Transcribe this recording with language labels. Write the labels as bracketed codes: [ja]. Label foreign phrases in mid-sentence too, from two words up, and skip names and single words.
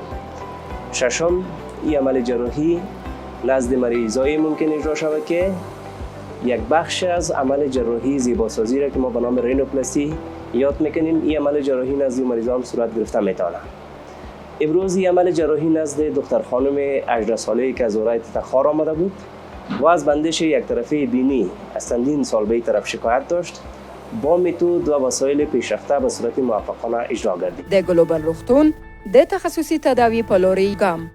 [fa] ششم، این عمل جراحی نزد مریضای ممکن اجرا شود که یک بخش از عمل جراحی زیباسازی را که ما به نام رینوپلاستی یاد میکنیم، این عمل جراحی نزد مریضان صورت گرفته میتونه. امروز این عمل جراحی نزد دختر خانم 18 ساله‌ای که از دوران تخار آمده بود و از بندش یک طرفه بینی از چندین سال به این طرف شکایت داشت، با متد و وسایل پیشرفته به صورت موفقانه اجرا گردید. [ps] د ګلوبل روغتون د تخصصي تداوی په لوري ګام